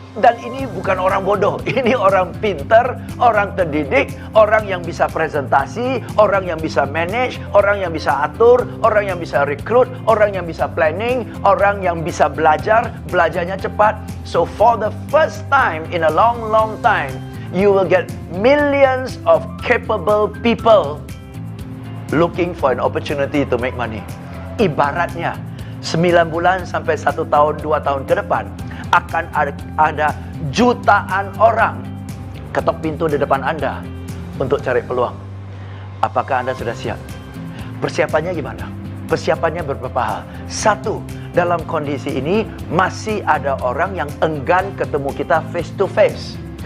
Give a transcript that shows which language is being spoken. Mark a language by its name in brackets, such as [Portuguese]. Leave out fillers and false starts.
[Indonesian] Dan ini bukan orang bodoh. Ini orang pintar, orang terdidik, orang yang bisa presentasi, orang yang bisa manage, orang yang bisa atur, orang yang bisa rekrut, orang yang bisa planning, orang yang bisa belajarnya cepat. [English] So for the first time in a long time, you will get millions of capable people looking for an opportunity to make money. [Indonesian] Ibaratnya 9 bulan sampai 1 tahun, 2 tahun ke depan akan ada jutaan orang ketok pintu di depan Anda untuk cari peluang. Apakah Anda sudah siap? Persiapannya gimana? Persiapannya beberapa hal. Satu, dalam kondisi ini masih ada orang yang enggan ketemu kita [English] face to face.